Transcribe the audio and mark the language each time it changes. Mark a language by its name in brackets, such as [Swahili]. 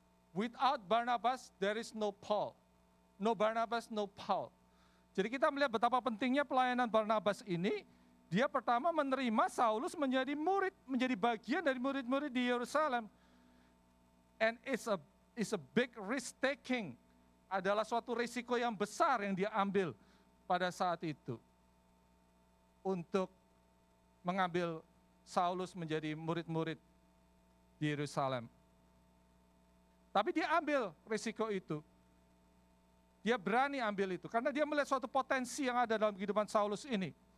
[English] Without Barnabas, there is no Paul. No Barnabas, no Paul. [Indonesian] Jadi kita melihat betapa pentingnya pelayanan Barnabas ini. Dia pertama menerima Saulus menjadi murid, menjadi bagian dari murid-murid di Yerusalem. [English] And it's a big risk taking. [Indonesian] Adalah suatu risiko yang besar yang dia ambil pada saat itu. Untuk mengambil Saulus menjadi murid-murid di Yerusalem. Tapi dia ambil risiko itu. Dia berani ambil itu, karena dia melihat suatu potensi yang ada dalam kehidupan Saulus ini.